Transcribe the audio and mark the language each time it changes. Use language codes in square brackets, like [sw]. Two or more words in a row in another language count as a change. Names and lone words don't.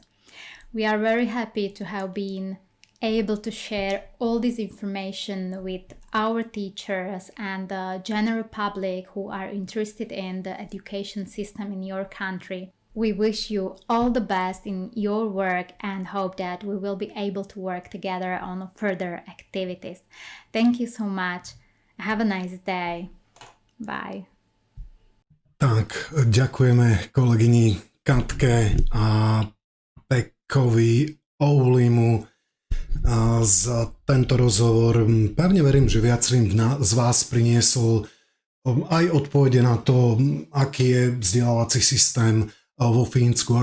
[en] We are very happy to have been able to share all this information with our teachers and the general public who are interested in the education system in your country. We wish you all the best in your work and hope that we will be able to work together on further activities. Thank you so much. Have a nice day. Bye. [sk] Tak, ďakujeme kolegyni Katke a Pekovi Oulimu za tento rozhovor. Pevne verím, že viacerým z vás priniesol aj odpovede na to, aký je vzdelávací systém vo Fínsku.